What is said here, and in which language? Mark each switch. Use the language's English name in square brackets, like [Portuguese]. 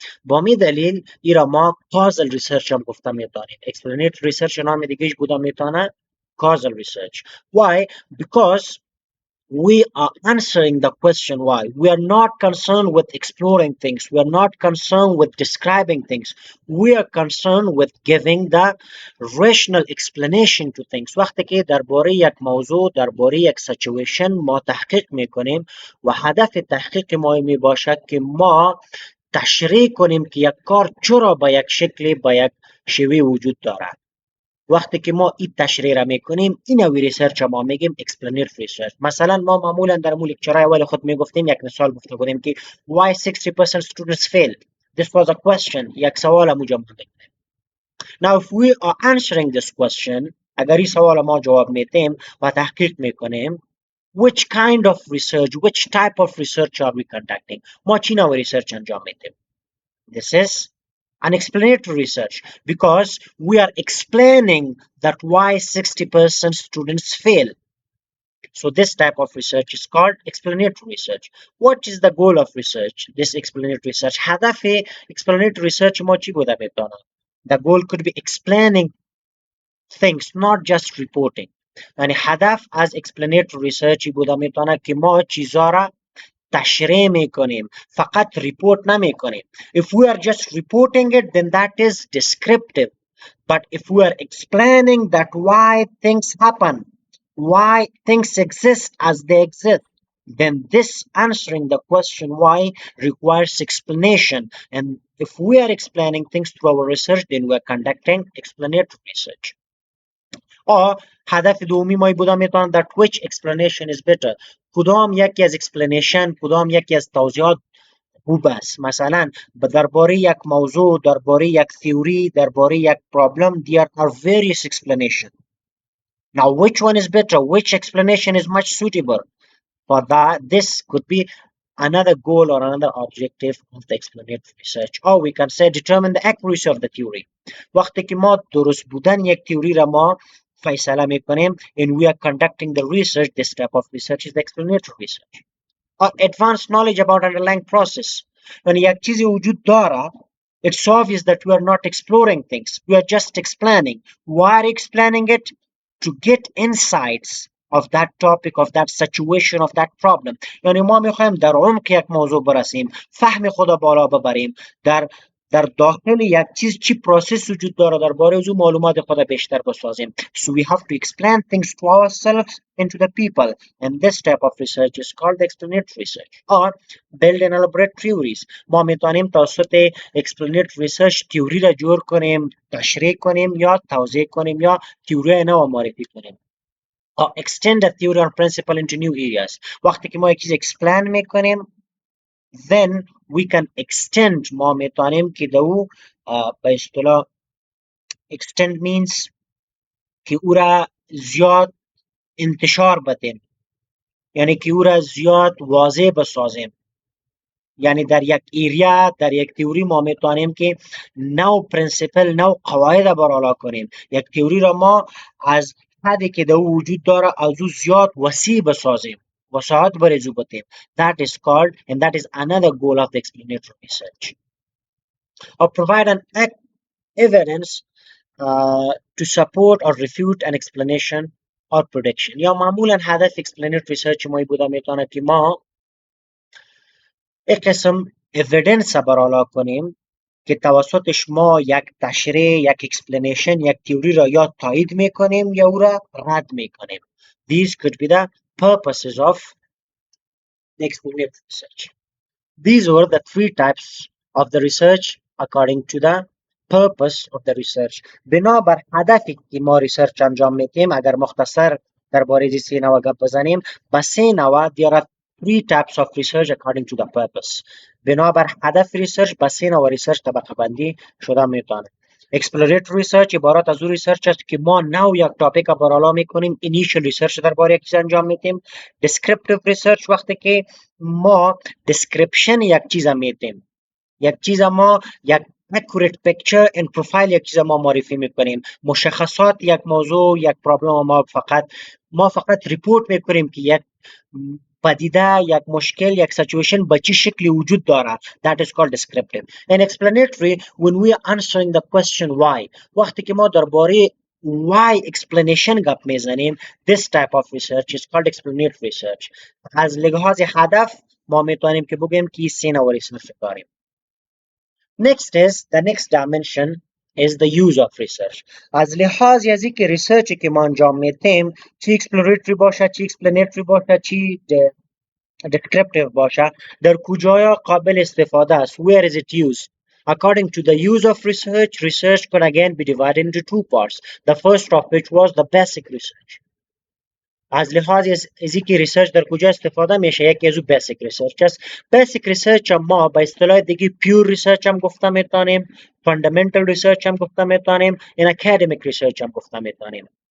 [Persian] با می دلیل ایرا ما causal research هم گفته میتونیم. explanatory research نام دیگهش بوده میتونه causal research. [English] Why? Because we are answering the question why. We are not concerned with exploring things. We are not concerned with describing things. We are concerned with giving the rational explanation to things. [Persian] وقتی که درباره یک موضوع، درباره یک situation ما تحقیق میکنیم و هدف تحقیق ما می باشد که ما تشریح کنیم که یک کار چرا با یک شکلی با یک شیوه وجود دارد. وقتی که ما این تشریح را میکنیم این نوع ریسرچ ما میگیم explanatory research. مثلا ما معمولا در مول لکچرهای اول خود میگفتیم یک مثال گفته بودیم که [English] why 60% students failed. This was a question. [Persian] یک سوال مو جمع میکنیم. [English] Now if we are answering this question [Persian] اگر این سوال ما جواب میدیم و تحقیق میکنیم [English] which kind of research, which type of research are we conducting. [Persian] ما چی نوع ریسرچ انجام میدیم. [English] This is an explanatory research because we are explaining that why 60% students fail. So this type of research is called explanatory research. What is the goal of research? This explanatory research. [Persian] هدف explanatory research ما چی بوده میتونه؟ [English] The goal could be explaining things, not just reporting. [Persian] یعنی هدف از explanatory research بوده میتونه که ما چیزا را تشریح میکنیم فقط ریپورت نمیکنیم. [English] If we are just reporting it then that is descriptive. But if we are explaining that why things happen, why things exist as they exist, then this answering the question why requires explanation. And if we are explaining things through our research, then we are conducting explanatory research. or [Persian] هدف دومی ما بودا میتونه [English] that which explanation is better. [Persian] کدام یکی از explanation، کدام یکی از توضیحات خوب است. مثلا درباره یک موضوع، درباره یک theory، درباره یک problem [English] there are various explanation. Now which one is better, which explanation is much suitable for that? This could be another goal or another objective of the explanatory research. Or we can say determine the accuracy of the theory. [Persian] وقتی که ما درست بودن یک تئوری را ما فیصله میکنیم [English] and we are conducting the research, this type of research is the explanatory research. Or advanced knowledge about underlying process. when [Persian] یک چیزی وجود داره [English] it's obvious that we are not exploring things, we are just explaining. Why are explaining it? To get insights of that topic, of that situation, of that problem. [Persian] یعنی ما میخوایم در عمق یک موضوع برسیم، فهم خود بالا ببریم، در داخل یک چیز چی پروسس وجود داره، درباره از معلومات خود بیشتر بسازیم. [English] So we have to explain things to ourselves and to the people, and this type of research is called explanatory research. Or build and elaborate theories. [Persian] ما میتونیم توسط explanatory research تئوری را جور کنیم، تشریح کنیم یا توضیح کنیم یا تئوری نو معرفی کنیم. [English] Or extend a theory or principle into new areas. [Persian] وقتی که ما یک چیز explain میکنیم [English] then we can extend. [Persian] ما میتونیم که دو به اصطلاح extend means که او را زیاد انتشار بدیم، یعنی که او را زیاد واضح بسازیم. یعنی در یک ایریا، در یک تئوری ما میتونیم که نو پرنسپل، نو قواعد برالا کنیم. یک تئوری را ما از حدی که در وجود داره از او زیاد وسیع بسازیم، وساعت برزو بدیم. [English] That is called, and that is another goal of the explanatory research. Or provide an evidence to support or refute an explanation or prediction. [Persian] یا معمولا هدف explanatory research ما بوده میتونه که ما یک قسم evidence برالا کنیم که توسطش ما یک تشریح، یک explanation، یک تئوری را یا تایید میکنیم یا او را رد میکنیم. [English] These could be the purposes of the explanatory research. These were the three types of the research according to the purpose of the research. [Persian] بنابر هدفی که ما ریسرچ انجام میدیم، اگر مختصر درباره این سه نوع گپ بزنیم، با سه نوع [English] there are three types of research according to the purpose. [Persian] بنابر هدف ریسرچ با سه نوع ریسرچ طبقه بندی شده میتونه. Exploratory research عبارت از اون ریسرچ است که ما نو یک تاپیک برالا میکنیم، initial research درباره یک چیز انجام میدیم. Descriptive research وقتی که ما description یک چیز میدیم، یک چیز ما یک [English] accurate picture and profile [Persian] یک چیز ما معرفی میکنیم. مشخصات یک موضوع، یک پرابلم ما فقط ریپورت میکنیم که یک پدیده، یک مشکل، یک سچویشن به چه شکلی وجود داره. [English] That is called descriptive. And explanatory, when we are answering the question why. [Persian] وقتی که ما درباره [English] why explanation [Persian] گپ میزنیم, [English] this type of research is called explanatory research. [Persian] از لحاظ هدف ما میتونیم که بگیم که سه نوع ریسرچ داریم. [English] The next dimension is the use of research. [Persian] از لحاظ از اینکه ریسرچی که ما انجام میدیم چی exploratory باشه، چی explanatory باشه، چی descriptive باشه، در کجایا قابل استفاده است. [English] Where is it used? According to the use of research, research could again be divided into two parts. The first of which was the basic research. [Persian] از لحاظ از اینکه ریسرچ در کجا استفاده میشه، یکی از بیسیک ریسرچ است. بیسیک ریسرچ ما به اصطلاح دیگه پیور ریسرچ هم گفته میتونیم، فاندامنتال ریسرچ هم گفته میتونیم، این اکادمیک ریسرچ هم گفته میتونیم.